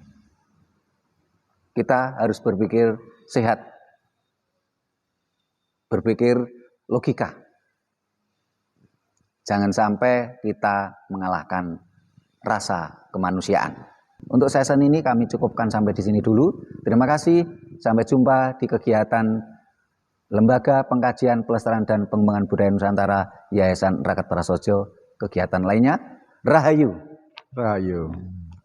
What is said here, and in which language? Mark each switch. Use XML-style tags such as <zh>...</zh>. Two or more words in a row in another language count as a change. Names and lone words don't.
<id>Kita harus berpikir sehat, berpikir logika. Jangan sampai kita mengalahkan rasa kemanusiaan. Untuk sesi ini kami cukupkan sampai di sini dulu. Terima kasih. Sampai jumpa di kegiatan Lembaga Pengkajian Pelestarian dan Pengembangan Budaya Nusantara Yayasan Rakat Prasojo. Kegiatan lainnya. Rahayu. Rahayu.</id>